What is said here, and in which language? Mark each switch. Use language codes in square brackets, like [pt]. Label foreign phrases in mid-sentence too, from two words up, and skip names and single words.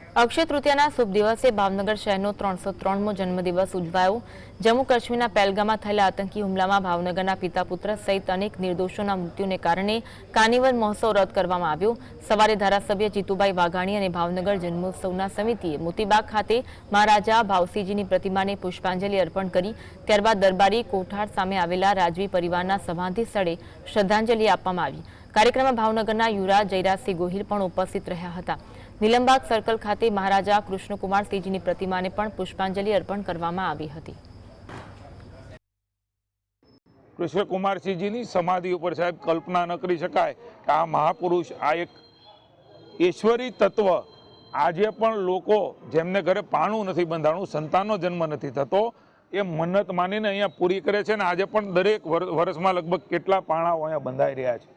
[gu] અક્ષય તૃતીયાના શુભ દિવસે ભાવનગર शहरનો 303મો જન્મદિવસ ઉજવાયો। जम्मू काश्मीરના પહેલગામમાં થયેલા આતંકી હુમલામાં ભાવનગરના પિતા પુત્ર સહિત અનેક નિર્દોષોના મૃત્યુને કારણે કાર્નિવલ મહોત્સવ રદ કરવામાં આવ્યો। સવારે ધારાસભ્ય જીતુભાઈ વાઘાણી અને ભાવનગર જન્મોત્સવના સમિતિએ મોતીબાગ ખાતે મહારાજા ભાવસિંહજીની પ્રતિમાને પુષ્પાંજલિ અર્પણ કરી। ત્યારબાદ દરબારી કોઠાર સામે આવેલા રાજવી પરિવારના સમાધિ સ્થળે શ્રદ્ધાંજલિ આપવામાં આવી। કાર્યક્રમમાં ભાવનગરના યુવરાજ જયરાજસિંહ ગોહિલ પણ ઉપસ્થિત રહ્યા હતા। નીલમબાગ સર્કલ ખાતે મહારાજા કૃષ્ણકુમારસિંહજીની પ્રતિમાને પણ પુષ્પાંજલિ અર્પણ કરવામાં આવી હતી। કૃષ્ણકુમારસિંહજીની સમાધિ ઉપર સાહેબ કલ્પના ન કરી શકાય કે આ મહાપુરુષ, આ એક ઈશ્વરી તત્વ આજે પણ લોકો જેમને ઘરે પાણું નથી બંધાણું, સંતાનનો જન્મ નથી થતો, એ મન્નત માનીને અહીંયા પૂરી કરે છે ને આજે પણ દરેક વર્ષમાં લગભગ કેટલા પાણાઓ અહીંયા બંધાઈ રહ્યા છે।